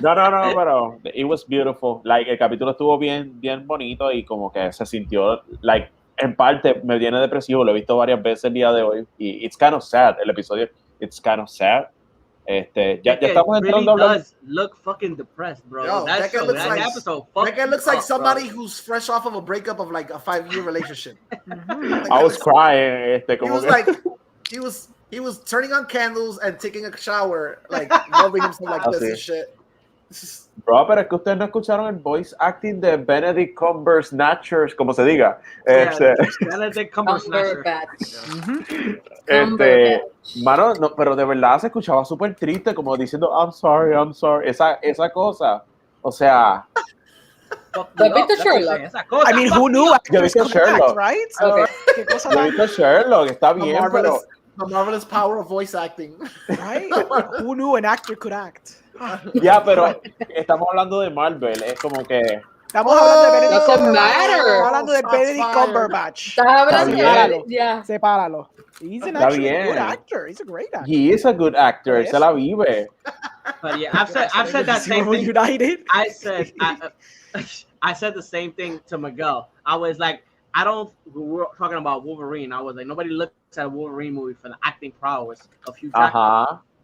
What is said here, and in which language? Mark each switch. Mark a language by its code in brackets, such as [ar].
[es] No, pero [en] it was beautiful. [es] Like, el capítulo estuvo bien bonito y como que se sintió, like, en parte me viene depresivo. Lo he visto varias veces el día de hoy y [en] it's kind of sad. [es] El episodio, [en] it's kind of sad. [es] Ya estamos entrando a hablar. [en] Look fucking depressed, bro. Yo, that episode. Deca looks like somebody who's fresh off of a breakup of like a 5-year relationship. Like, I was crying. He was turning on candles and taking a shower, like rubbing himself like this and shit. [es] Bro, pero es que ustedes no escucharon el voice acting de Benedict Cumberbatch, como se diga. Benedict Cumberbatch. Mano, no, pero de verdad se escuchaba súper triste, como diciendo [en] I'm sorry. [es] Esa cosa. O sea. ¿Has visto Sherlock? [en] I mean, who knew actors could act, right? [es] Yo he visto Sherlock, está bien, pero [en] the marvelous power of voice acting. Right? Who knew an actor could act? [es] Ya, pero estamos hablando de Marvel, es como que estamos hablando de Benedict Cumberbatch. Estamos hablando de Benedict Cumberbatch. de sepáralo. [en] He's an actually good actor. He's a great actor. He is a good actor. [es] Se la vive. [en] But yeah, I've said that same thing. United. I said the same thing to Miguel. I was like, we were talking about Wolverine. I was like, nobody looks at a Wolverine movie for the acting prowess of Hugh Jackman.